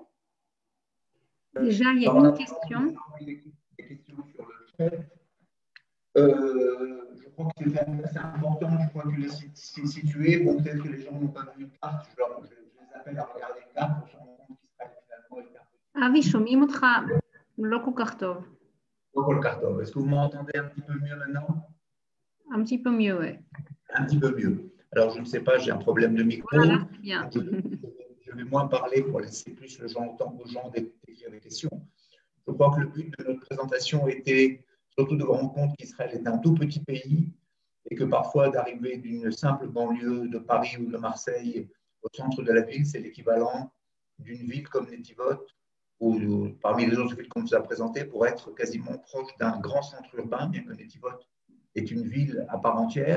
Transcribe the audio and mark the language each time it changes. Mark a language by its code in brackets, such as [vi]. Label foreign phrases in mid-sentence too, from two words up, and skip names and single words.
[fr] Déjà, il y a une question. Des questions sur le chat. Je crois que c'est important, je crois que c'est situé. Bon, peut-être que les gens n'ont pas vu une carte, je les appelle à regarder une carte pour se rendre compte qu'Israël finalement est [he] אבי, שומעים אותך לא כל כך טוב. לא כל כך טוב. [fr] Est-ce que vous m'entendez un petit peu mieux maintenant? Un petit peu mieux, oui. Un petit peu mieux. Alors, je ne sais pas, j'ai un problème de micro. Voilà, bien. Je vais moins parler pour laisser plus le temps aux gens d'écrire des questions. Je crois que le but de notre présentation était surtout de rendre compte qu'Israël est un tout petit pays et que parfois d'arriver d'une simple banlieue de Paris ou de Marseille au centre de la ville, c'est l'équivalent d'une ville comme Netivot ou parmi les autres villes qu'on nous a présentées pour être quasiment proche d'un grand centre urbain, bien que Netivot est une ville à part entière.